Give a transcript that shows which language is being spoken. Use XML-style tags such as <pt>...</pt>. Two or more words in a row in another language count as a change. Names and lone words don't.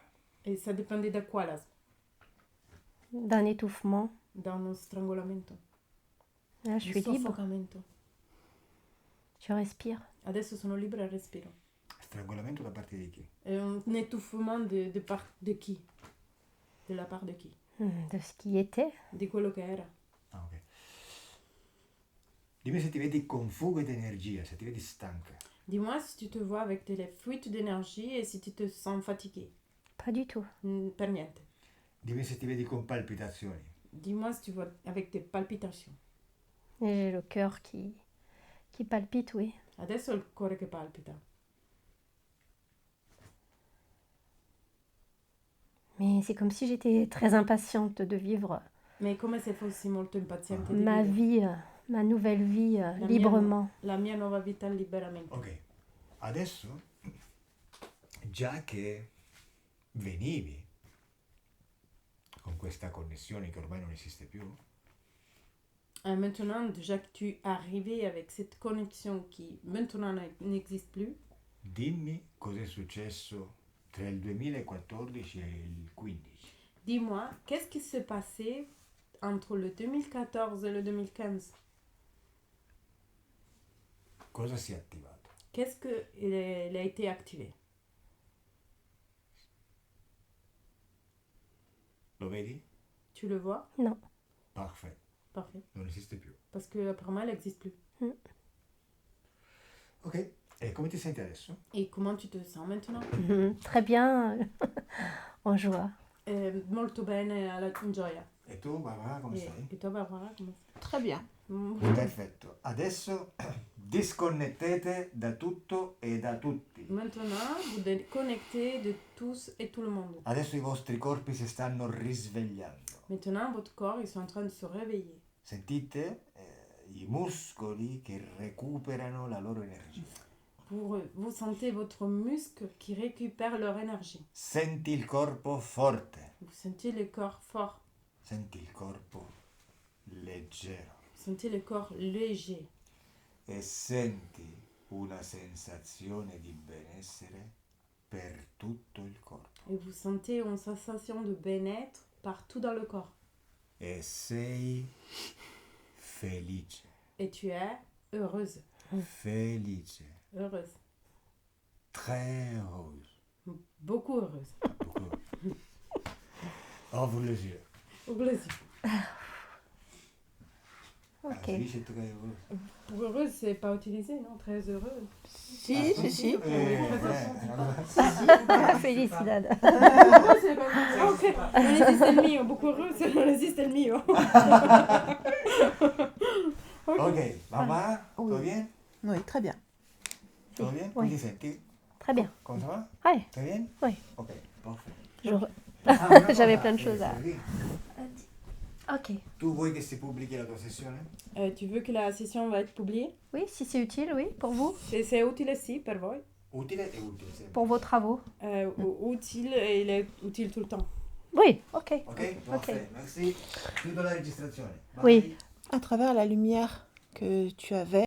<fr>Et ça dépendait de quoi l'asthme? D'un étouffement. Dans un strangolamento. Là, je</fr> <it>di</it> <fr>suis libre.</fr> <it>soffocamento.</it> <fr>Tu respires.</fr> <it>Adesso sono libera e respiro. Strangolamento da parte di chi? È</it> <fr>un étouffement de</fr> <it>chi? Della</it> <fr>part de</fr> <it>chi?</it> <fr>De ce qui était.</fr> <it>Di quello che era.</it> <fr>Ah, ok.</fr> <it>Dimmi se ti vedi con fuga di energia, se ti vedi stanca.</it> <fr>Dis-moi si tu te vois avec des fuites d'énergie et si tu te sens fatigué. Pas du tout.</fr> <it>Per niente. Dimmi se ti vedi con palpitazioni.</it> <fr>Dis-moi si tu vois avec des palpitations. Et j'ai le cœur qui palpite, oui.</fr> <it>Adesso ho il cuore che palpita.</it> <fr>Mais c'est comme si j'étais très impatiente de vivre</fr> <it>Ma è come se fossi molto impaziente di ma vivere.</it> <fr>vie, ma nouvelle vie</fr> <it>mia</it> <fr>librement.</fr> <it>La mia nuova vita liberamente. Ok, adesso, già che venivi con questa connessione che ormai non esiste più,</it> <fr>Maintenant, déjà que tu es arrivé avec cette connexion qui maintenant n'existe plus,</fr> <it>dimmi cos'è successo tra il 2014 e il 15.</it> <fr>dis-moi, qu'est-ce qui s'est passé entre le 2014 et le 2015?</fr> <it>Cosa si è attivato?</it> <fr>Qu'est-ce qu'il a été activé?</fr> <it>Lo vedi?</it> <fr>Tu le vois? Non. Parfait, Parfait.</fr> <it>non esiste più.</it> <fr>Parce que pour moi, elle n'existe plus.</fr> <it>Ok, e come ti senti adesso?</it> <fr>Et comment tu te sens maintenant? Très bien, en joie.</fr> <it>Molto bene, in gioia. E tu, Barbara, come stai? E tu, Barbara, come stai?</it> <fr>Très bien.</fr> <it>Perfetto, adesso disconnettete da tutto e da tutti.</it> <fr>Maintenant, vous déconnectez de tous et tout le monde.</fr> <it>Adesso i vostri corpi si stanno risvegliando.</it> <fr>Maintenant, votre corps, ils sont en train de se réveiller.</fr> <it>Sentite i muscoli che recuperano la loro energia.</it> <fr>Vous sentez votre muscle qui récupère leur énergie.</fr> <it>Senti il corpo forte.</it> <fr>Vous sentez le corps fort.</fr> <it>Senti il corpo leggero.</it> <fr>Vous sentez le corps léger.</fr> <it>E senti una sensazione di benessere per tutto il corpo.</it> <fr>Et vous sentez une sensation de bien-être partout dans le corps.</fr> <it>E sei felice.</it> <fr>Et tu es heureuse.</fr> <it>Felice.</it> <fr>Heureuse. Très heureuse. Beaucoup heureuse. Ouvre les yeux. Au plaisir. Ah, Ok.</fr> <it>si dice</it> <fr>très heureuse. Pour heureuse, c'est pas utilisé, non? Très heureuse.</fr> <it>Si, si, si.</it> <es>Felicidad.</es> <it>Ah, ok. Non esiste il mio.</it> <fr>Beaucoup heureuse,</fr> <it>non esiste il mio. Ok, mamma,</it> <fr>Oui.</fr> <it>tutto bien?</it> <fr>Oui, très bien.</fr> <it>Tutto bien?</it> <fr>Oui.</fr> <it>Come ti senti?</it> <fr>Très bien. Come ça va? Ouais, Très bien? Oui. Ok, parfait. J'avais plein de choses à... Ok.</fr> <it>Tu vuoi che si pubblichi la tua sessione?</it> <fr>Tu veux que la session va être publiée? Oui, si c'est utile, oui, pour vous, C'est utile, si,</fr> <it>per voi. Utile e utile sempre.</it> <fr>pour vos travaux. Utile, et il est utile tout le temps. Oui, ok. Ok, parfait, merci.</fr> <it>Chiudo la registrazione.</it> <en>Bye.</en> <fr>Oui. À travers la lumière que tu avais,</fr>